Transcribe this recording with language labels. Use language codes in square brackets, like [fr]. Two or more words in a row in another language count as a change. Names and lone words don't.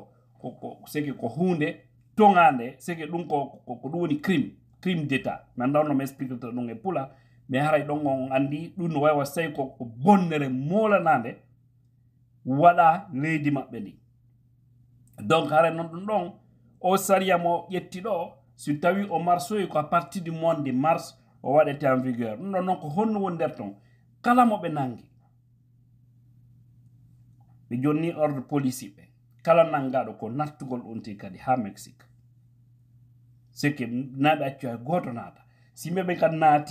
[ff] seke ko hunde tongande seke ɗum ko ɗum woni [fr] crime d'état [ff] mi anda no mi expliqueta ɗum e pula mais haray ɗon on andi ɗum no wawi wastawi ko bonnere molanade waɗa leydi maɓɓe ndi donc haray noon ɗum ɗon o saria mo ƴetti ɗo si tawi o marsoyi ko [fr] à partir du mois de mars [ff] o waɗete [fr] en vigueur [ff] ɗum ɗon noon ko honno woni nder ton kala mo ɓe nangi ɓe jonni [fr] ordre police [ff] ɓe kala nangaɗo ko nattugol onti kadi ha Mexique seke naɓe accu hay goto naata si ɓe kad naati